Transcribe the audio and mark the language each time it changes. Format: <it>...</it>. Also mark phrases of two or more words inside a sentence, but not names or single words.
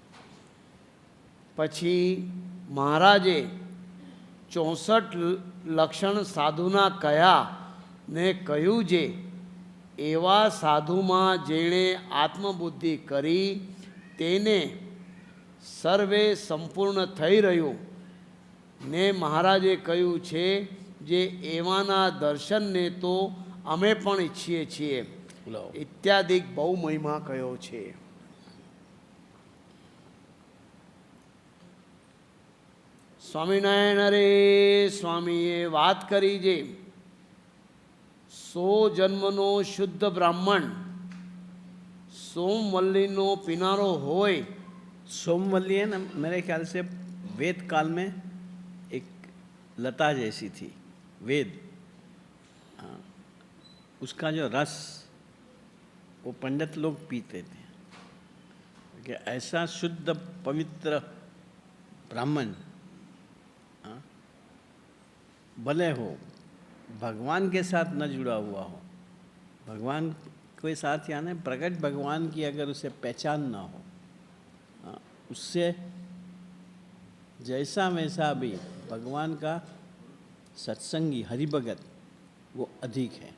<gu>પછી મહારાજે 64 લક્ષણ સાધુના કયા ને કહ્યું જે એવા સાધુમાં જેણે આત્મબુદ્ધિ કરી તેને સર્વે સંપૂર્ણ થઈ રહ્યું ને મહારાજે કહ્યું છે જે એવાના દર્શનને તો અમે પણ ઈચ્છીએ છીએ ઇત્યાદિ બહુ મહિમા કયો છે. સ્વામિનારાયણ અરે સ્વામીએ વાત કરી જે 100 જન્મનો શુદ્ધ બ્રાહ્મણ સોમવલ્લી પીનારો હોય.</gu> <hi>सोमवल्ली है ना, मेरे ख्याल से वेद काल में एक लता जैसी थी, वेद, उसका जो रस वो पंडित लोग पीते थे. कि ऐसा शुद्ध पवित्र ब्राह्मण भले हो भगवान के साथ न जुड़ा हुआ हो, भगवान के साथ यानी प्रकट भगवान की अगर उसे पहचान ना हो, उससे जैसा वैसा भी भगवान का सत्संगी हरिभगत वो अधिक है.</hi>